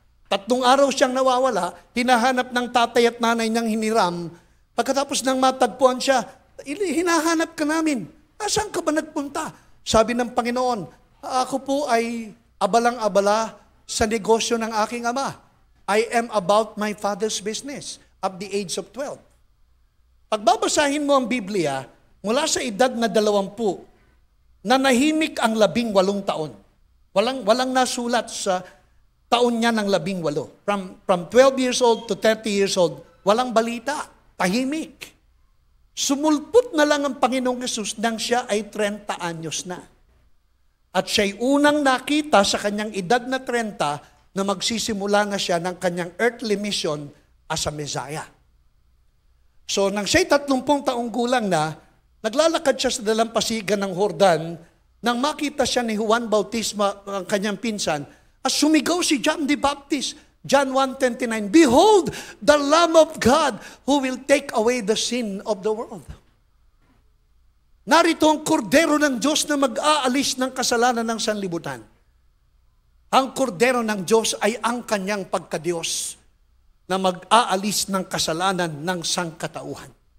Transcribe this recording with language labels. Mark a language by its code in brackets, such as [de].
[tl] 3 araw siyang nawawala, hinahanap ng tatay at nanay niyang hiniram. Pagkatapos ng matagpuan siya, hinahanap ka namin. Saan ka ba nagpunta? Sabi ng Panginoon, ako po ay abalang-abala sa negosyo ng aking ama. [en] I am about my father's business at the age of 12. [tl] Pagbabasahin mo ang Biblia, mula sa edad na 20, nanahimik ang 18 taon. Walang nasulat sa taon niya ng 18. [en] From 12 years old to 30 years old, [tl] walang balita. Tahimik. Sumulpot na lang ang Panginoong Yesus nang siya ay 30 anyos na. At siya'y unang nakita sa kanyang edad na 30 na magsisimula na siya ng kanyang [en] earthly mission as a Messiah. [tl] So, nang siya'y 30 taong gulang na, naglalakad siya sa dalampasigan ng Jordan, nang makita siya ni Juan Bautista, ang kanyang pinsan, at sumigaw si John the Baptist. [en] John 1:29, behold, the Lamb of God who will take away the sin of the world. [tl] Narito ang kordero ng Diyos na mag-aalis ng kasalanan ng sanlibutan. Ang kordero ng Diyos ay ang kanyang pagkadiyos na mag-aalis ng kasalanan ng sangkatauhan.